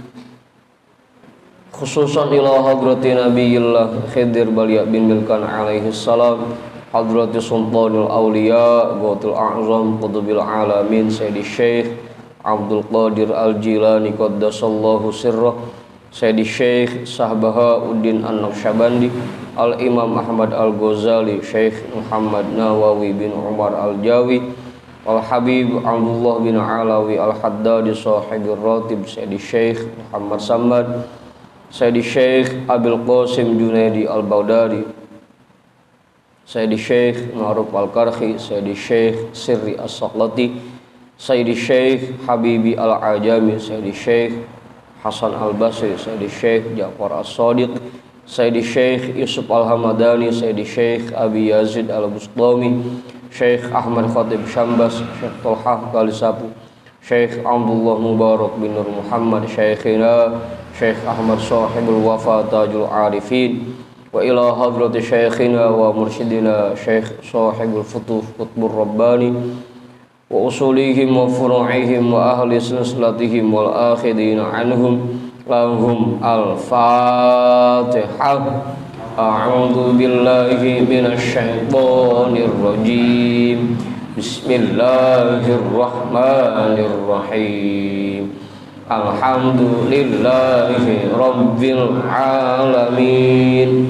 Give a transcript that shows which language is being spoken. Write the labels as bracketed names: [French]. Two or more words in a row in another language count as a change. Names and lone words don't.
[Arabic] خصوصا إلى حضرة نبي الله خضر بليا بن ملكان عليه السلام حضرة سلطان الأولياء غوث الأعظم قطب العالمين سيد الشيخ عبد القادر الجيلاني قدس الله سره سيد الشيخ صاحبها الدين النقشبندي الإمام أحمد الغزالي شيخ محمد نووي بن عمر الجاوي Al-Habib Abdullah bin Alawi Al-Haddadi Sahibir Ratib Sayyidi Syekh Muhammad Samad Sayyidi Syekh Abil Qasim Junaidi Al-Baghdadi Sayyidi Syekh Ma'ruf Al-Karhi Sayyidi Syekh Sirri As-Saqlati Sayyidi Syekh Habibi Al-Ajami Sayyidi Syekh Hasan Al-Basri Sayyidi Syekh Ja'far As-Sadiq Sayyidi Syekh Yusuf Al-Hamadani Sayyidi Syekh Abi Yazid Al-Bustami Syekh Ahmad Khatib Syambas, Syekh Tolhah Kalisapu, Syekh Abdullah Mubarak bin Nur Muhammad, Syekhina Syekh Ahmad Sahibul Wafa Tajul Arifin, وإلى حضرة شيخنا ومرشدنا Syekh Sahibul Futuh Qutbur Rabbani وأصولهم وفروعهم وأهل سلسلتهم والآخذين عنهم لهم الفاتحة. أعوذ بالله من الشيطان الرجيم. Bismillahirrahmanirrahim. الحمد لله رب العالمين.